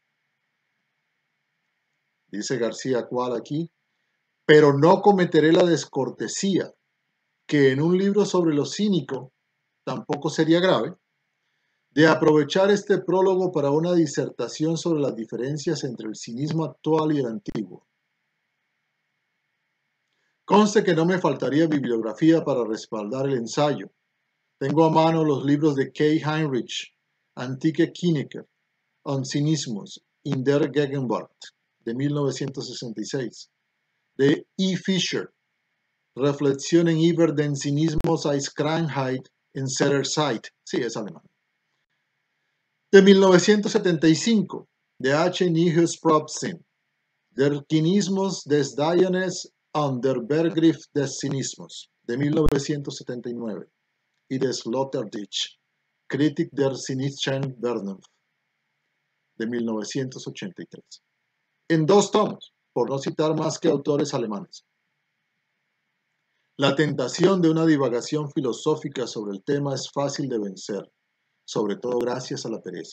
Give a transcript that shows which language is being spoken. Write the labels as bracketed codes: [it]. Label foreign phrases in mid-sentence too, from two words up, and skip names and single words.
[es] Dice García Cual aquí, pero no cometeré la descortesía, que en un libro sobre lo cínico tampoco sería grave, de aprovechar este prólogo para una disertación sobre las diferencias entre el cinismo actual y el antiguo. Conste que no me faltaría bibliografía para respaldar el ensayo. Tengo a mano los libros de K. Heinrich, Antike Kineker, On Cynismus in der Gegenwart, de 1966, de E. Fischer, Reflexionen über den Zynismus als Krankheit in seiner Zeit, sí, es alemán, de 1975, de H. Nijus Probstin, Der Kynismus des Diogenes und der Begriff des Zynismus, de 1979, y de Sloterdijk, Kritik der cynischen Vernunft, de 1983. En 2 tomos, por no citar más que autores alemanes. La tentación de una divagación filosófica sobre el tema es fácil de vencer, sobre todo gracias a la pereza.